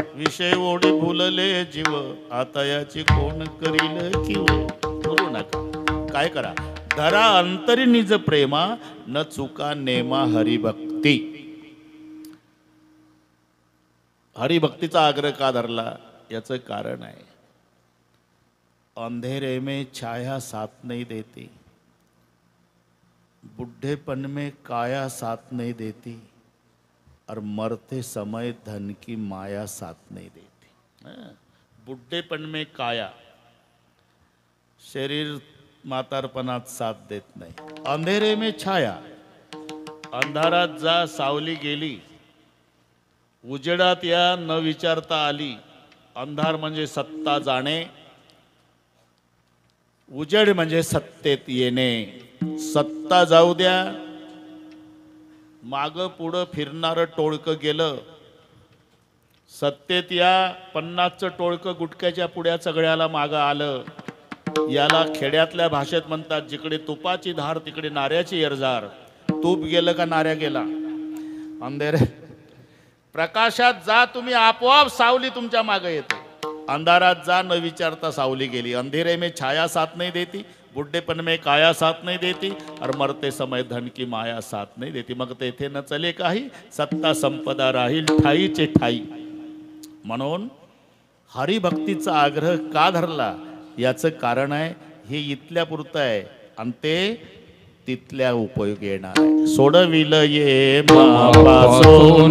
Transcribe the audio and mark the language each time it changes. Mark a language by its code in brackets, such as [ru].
[mr] विषय ओढे भुलले जीव, आता याची कोण करील किव. बोलू नका. काय करा? धरा अंतरी निज प्रेमा, न चुका नेमा हरिभक्ती. हरिभक्तीचा आग्रह का धरला? याचं कारण आहे, [hi] अंधेरे में छाया साथ नहीं देती, बुढ़ेपन में काया साथ नहीं देती, और मरते समय धन की माया साथ नहीं देती। बुढ़ेपन में काया, [mr] शरीर म्हातारपणात साथ देत नाही। [hi] अंधेरे में छाया, [mr] अंधारात जा सावली गेली, उजेडात या न विचारता आली। अंधार म्हणजे सत्ता जाणे, उजेड म्हणजे सत्तेत येणे। सत्ता जाऊ द्या, माग पुढं फिरणारं टोळकं गेलं। सत्तेत या, 50चं टोळकं गुटख्याच्या पुड्या सगळ्याला मागं आलं। याला खेड्यातल्या भाषेत म्हणतात, जिकडे तुपाची धार तिकडे नाऱ्याची एरजार। तूप गेलं का नाऱ्या गेला। अंधेरे प्रकाशात जा तुम्ही, आपोआप सावली तुमच्या मागे येते। अंधारात जा न विचारता सावली गेली। [hi] अंधेरे में छाया साथ नहीं देती, बुढ़ेपन में काया साथ नहीं देती, और मरते समय धन की माया साथ नहीं देती। [mr] मग तेथे न चले काही, सत्ता संपदा राहील ठाईचे ठाई। म्हणून हरिभक्तीचा आग्रह का धरला याचं कारण आहे, हे इथल्या पुरतं आहे आणि ते तिथल्या उपयोगी येणार आहे। सोडविल ये मापासून